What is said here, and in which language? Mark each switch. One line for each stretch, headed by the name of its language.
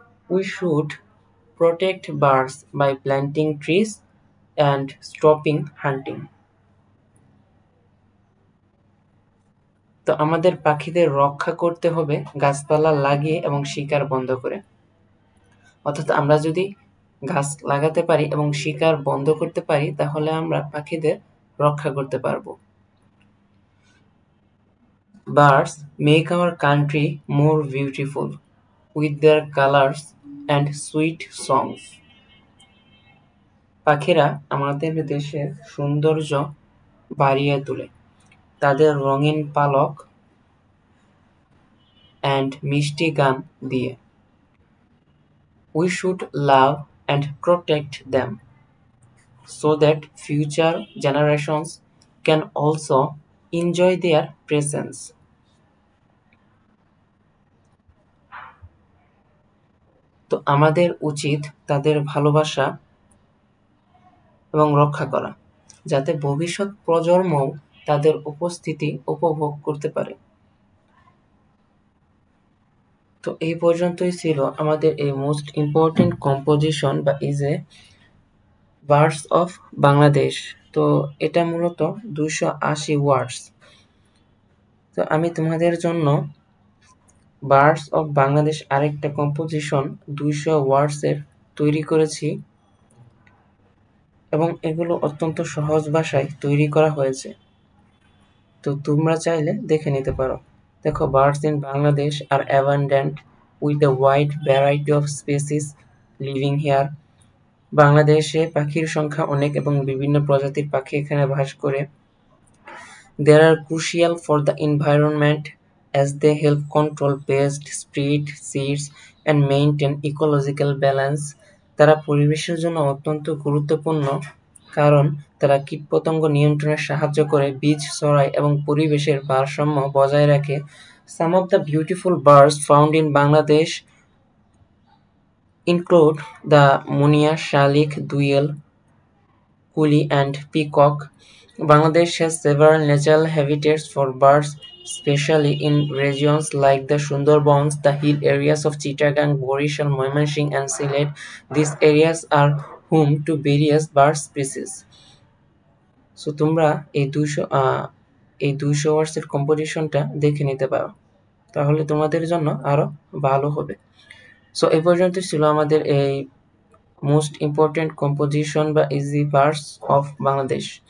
English: We should protect birds by planting trees and stopping hunting.
Bangla: তো আমাদের পাখিদের রক্ষা করতে হবে গাছপালা লাগিয়ে এবং শিকার বন্ধ করে। অর্থাৎ আমরা যদি গাছ লাগাতে পারি এবং শিকার বন্ধ করতে পারি তাহলে আমরা পাখিদের রক্ষা করতে পারবো।
English: Birds make our country more beautiful with their colors and sweet songs.
Bangla: পাখিরা আমাদের দেশের সৌন্দর্য বাড়িয়ে তোলে তাদের রঙিন পালক and মিষ্টি গান দিয়ে।
English: We should love and protect them so that future generations can also enjoy their presence.
Bangla: তো আমাদের উচিত তাদের ভালোবাসা এবং রক্ষা করা যাতে ভবিষ্যৎ প্রজন্মও তাদের উপস্থিতি উপভোগ করতে পারে। তো এই পর্যন্তই ছিল আমাদের এই
English: most important composition
Bangla: বা is a birds of Bangladesh. তো এটা মূলত 280 ওয়ার্ডস। তো আমি তোমাদের জন্য বার্ডস অফ বাংলাদেশ আরেকটা কম্পোজিশন 200 ওয়ার্ডসের তৈরি করেছি এবং এগুলো অত্যন্ত সহজ ভাষায় তৈরি করা হয়েছে। তো তোমরা চাইলে দেখে নিতে পারো। দেখো,
English: Birds in Bangladesh are abundant with a wide variety of species living here.
Bangla: বাংলাদেশে পাখির সংখ্যা অনেক এবং বিভিন্ন প্রজাতির পাখি এখানে বাস করে।
English: They are crucial for the environment as they help control pest, spread seeds and maintain ecological balance.
Bangla: তারা পরিবেশের জন্য অত্যন্ত গুরুত্বপূর্ণ কারণ তারা কীটপতঙ্গ নিয়ন্ত্রণে সাহায্য করে, বীজ ছড়ায় এবং পরিবেশের ভারসাম্য বজায় রাখে।
English: Some of the beautiful birds found in Bangladesh include the munia, shalik, doyel, kuli and peacock. Bangladesh has several natural habitats for birds, especially in regions like the Sundarbans, the hill areas of Chittagong, Borishal, Moimanshing and Sylhet. These areas are home to various bird species.
Bangla: So তোমরা এই 200 ওয়ার্ডসের কম্পোজিশনটা দেখে নিতে পারো, তাহলে তোমাদের জন্য আরো ভালো হবে। সো এই পর্যন্ত ছিল আমাদের এই
English: most important composition
Bangla: বা ইজি বার্ডস অফ বাংলাদেশ।